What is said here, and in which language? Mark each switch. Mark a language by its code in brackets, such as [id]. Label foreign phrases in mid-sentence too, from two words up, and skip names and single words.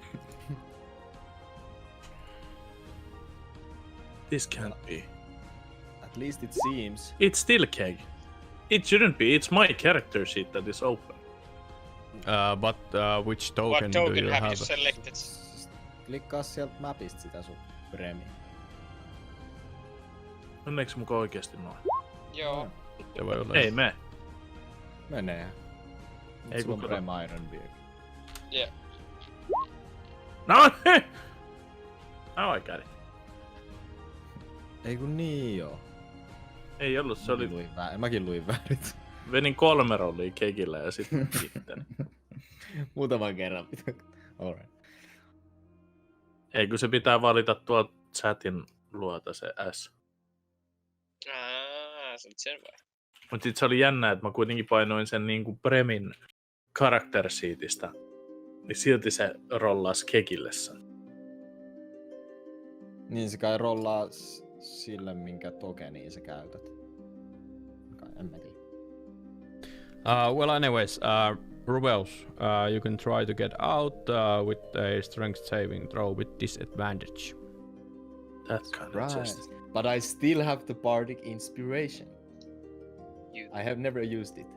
[en] this can't be. At least it seems. It's still keg. It shouldn't be. It's my character sheet that is open. But which token What token do you have have? you selected? [fi] Klikkaa sieltä mapista sitä sun Bremi. Onneksi muka oikeesti noin. Joo. Se voi olla. Ei me. Menee. Ei Sulla on kukaan. Brem Ironbeard. [en] Yeah. No! Now I got it. [fi] Ei kun niin joo. Ei ollut, se oli... Mäkin luin väärin. Venin 3 rollia kegillä ja sitten sitten. Muutaman kerran pitää. Alright. Ei kun se pitää valita tuolta chatin luota se S. Se on sen vai? Mut sit se oli jännä, että mä kuitenkin painoin sen niinku Bremin [en] character sheetistä. [fi] Niin silti se rollas kegille sen. Niin se kai rollaa sillä, minkä tokenia sä käytät. Kai, en mä tiedä. [en] Well, anyways, Rubeus, you can try to get out with a strength saving throw with disadvantage. That kind of just... But I still have the bardic inspiration. You... I have never used it.